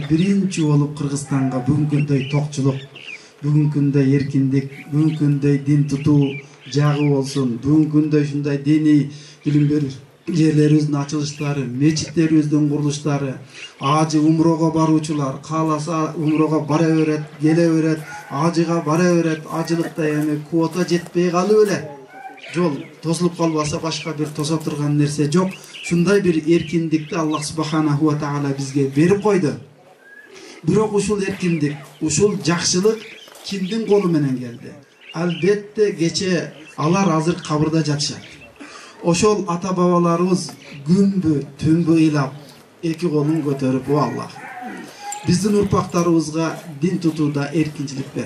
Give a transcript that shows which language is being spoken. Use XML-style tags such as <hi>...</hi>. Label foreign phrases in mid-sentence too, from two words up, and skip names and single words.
<ky>биринчи болуп Кыргызстанга бүгүнкүндөй токчулук, бүгүнкүндөй эркиндик, бүгүнкүндөй дин тутуу жагы болсун, бүгүнкүндөй ушундай диний билим берүү жерлерибиздин ачылыштары, мечиттерибиздин курулуштары, ажы умрого баруучулар кааласа умрого бара берет, келе берет, ажыга бара берет, ажылыкта эми квота жетпей калып эле жол тосулуп калбаса башка бир тосо турган нерсе жок. Шундай бир эркиндикти</ky> <ar>الله سبحانه وتعالى</ar> <ky>бизге берип койду. Бирок ушул эркиндик, ушул жакшылык кимдин колу менен келди? Албетте кече алар азыр кабырда жатышат. Ошол ата бабаларыбыз күнбү түнбү ыйлап, эки колун көтөрүп, о Аллах, биздин урпактарыбызга дин тутууда эркинчилик бер.</ky>